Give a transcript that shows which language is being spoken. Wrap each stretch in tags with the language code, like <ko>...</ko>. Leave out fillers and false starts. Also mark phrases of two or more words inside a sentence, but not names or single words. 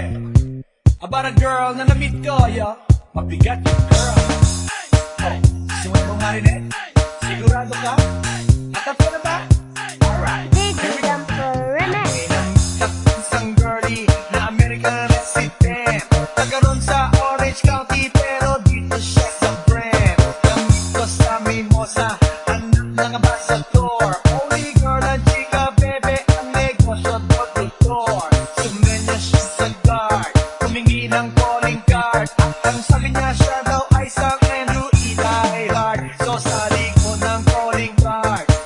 <en>About a girl</en> <tl>na na-meet ko, yo. Mabigat yung girl. Oh, suway mo nga rin eh. Sigurado ka? Atap ka na ba?</tl> <en>Alright, here we go.</en> <tl>Isang girlie na</tl> <en>American resident,</en> <tl>nagkaroon sa Orange County pero dito siya sa Brent. Gamit ko sa Mimosa, anak ng ambassador.</tl> <en>Only girl</en> <tl>ang chika, bebe, ang negosyo door-to-door. Sumenya siya sa guard, humingi ng</tl> <en>calling card.</en> <tl>Ang sabi niya siya daw ay isang Andrew E. Die Hard. So sa likod ng</tl> <en>calling card,</en>